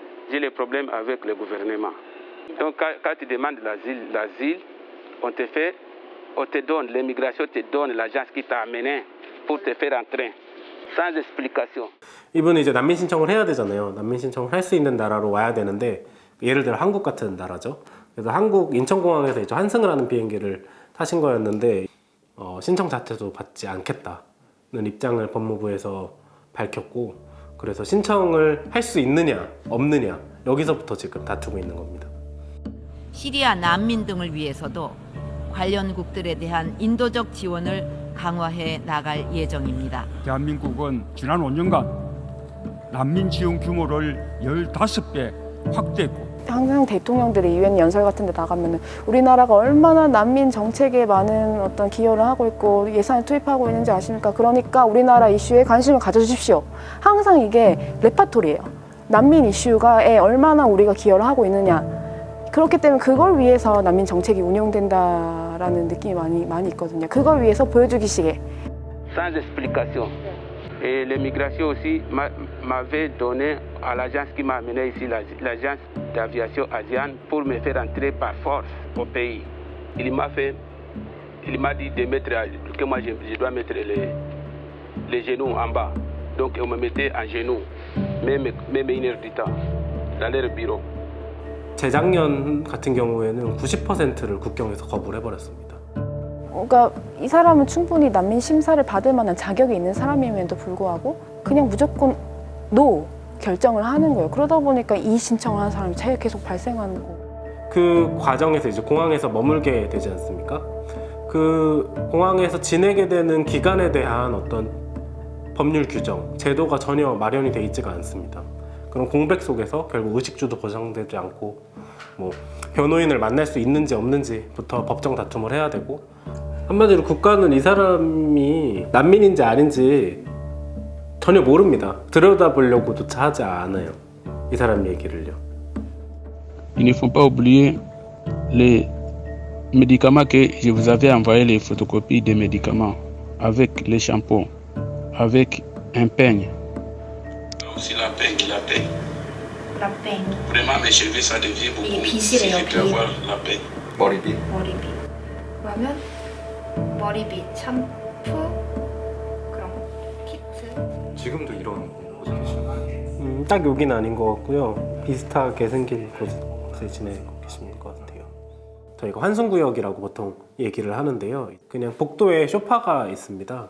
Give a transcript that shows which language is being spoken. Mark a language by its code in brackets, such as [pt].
[fr] J'ai les problèmes avec le gouvernement. Donc quand tu demandes l'asile, on te donne, l'immigration te donne l'agence qui t'a amené pour te faire entrer. Sans explication. [ko] 이분은 이제 난민 신청을 해야 되잖아요. 난민 신청을 할 수 있는 나라로 와야 되는데, 예를 들어 한국 같은 나라죠. 그래서 한국 인천공항에서 이제 환승을 하는 비행기를 타신 거였는데 신청 자체도 받지 않겠다는 입장을 법무부에서 밝혔고, 그래서 신청을 할 수 있느냐 없느냐 여기서부터 지금 다투고 있는 겁니다. 시리아 난민 등을 위해서도 관련국들에 대한 인도적 지원을 강화해 나갈 예정입니다. 대한민국은 지난 5년간 난민 지원 규모를 15배 확대했고, 항상 대통령들이 유엔 연설 같은 데 나가면은 우리나라가 얼마나 난민 정책에 많은 어떤 기여를 하고 있고 예산을 투입하고 있는지 아십니까? 그러니까 우리나라 이슈에 관심을 가져주십시오. 항상 이게 레파토리예요. 난민 이슈가에 얼마나 우리가 기여를 하고 있느냐. 그렇기 때문에 그걸 위해서 난민 정책이 운영된다라는 느낌이 많이 있거든요. 그걸 위해서 보여주기식에. [fr] Sans explication. Et l'immigration aussi m'avait donné à l'agence qui m'a amené ici, l'agence d'aviation Asian, pour me faire entrer par force au pays. Il m'a dit de mettre, que moi je dois mettre les genoux en bas. Donc on me mettait en genoux, même 1 heure du temps, dans leur bureau. [ko] 재작년 같은 경우에는 90%를 국경에서 거부를 해버렸습니다. 그러니까 이 사람은 충분히 난민 심사를 받을 만한 자격이 있는 사람임에도 불구하고 그냥 무조건 노 결정을 하는 거예요. 그러다 보니까 이 신청을 하는 사람이 계속 발생하는 거고. 그 과정에서 이제 공항에서 머물게 되지 않습니까? 그 공항에서 지내게 되는 기간에 대한 어떤 법률 규정, 제도가 전혀 마련이 돼 있지가 않습니다. 그런 공백 속에서 결국 의식주도 보장되지 않고 뭐 변호인을 만날 수 있는지 없는지부터 법정 다툼을 해야 되고, 한마디로 국가는 이 사람이 난민인지 아닌지 전혀 모릅니다. 들여다보려고조차 하지 않아요, 이 사람 얘기를요. [fr] Il ne faut pas oublier les médicaments que je vous avais envoyé, les photocopies des médicaments, avec les shampoings, avec un peigne. Aussi la paix. Vraiment, mes cheveux, ça devient beaucoup. Si je peux avoir la paix. [ko] 머리빗. 머리빗. 그러면 머리빗, 샴푸, 그럼 키트. 지금도 이런 곳에 계신가요? 딱 여기는 아닌 것 같고요. 비슷하게 생긴 곳에 지내고 계신 것 같아요. 저희가 환승구역이라고 보통 얘기를 하는데요. 그냥 복도에 소파가 있습니다.